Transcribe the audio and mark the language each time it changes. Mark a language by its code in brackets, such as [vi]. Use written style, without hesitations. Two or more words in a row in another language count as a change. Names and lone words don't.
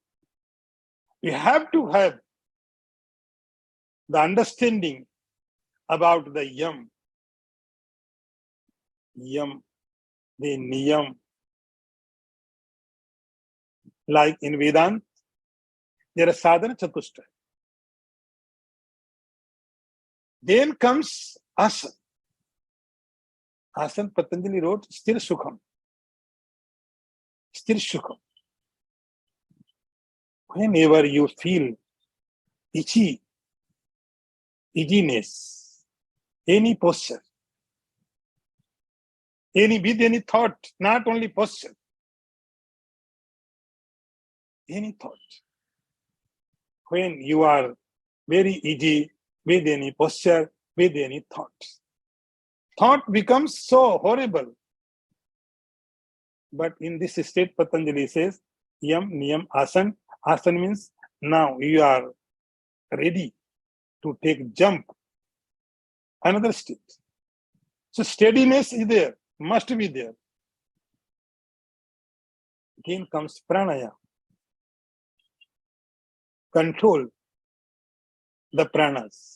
[en] We have to have the understanding about the yam, the niyam. Like in Vedanta, there are [sa] sadhana chatushtaya. [en] Then comes asan. Asan, Patanjali wrote, [sa] sthir sukham. Sthir sukham. [en] Whenever you feel itchiness, any posture, with any thought, not only posture, any thought. When you are very itchy with any posture, with any thought becomes so horrible. But in this state, Patanjali says, [sa] yam, niyam, asan. [en] Asan means now you are ready to take jump. Another state. So steadiness is there, must be there. Again comes pranaya. Control the pranas.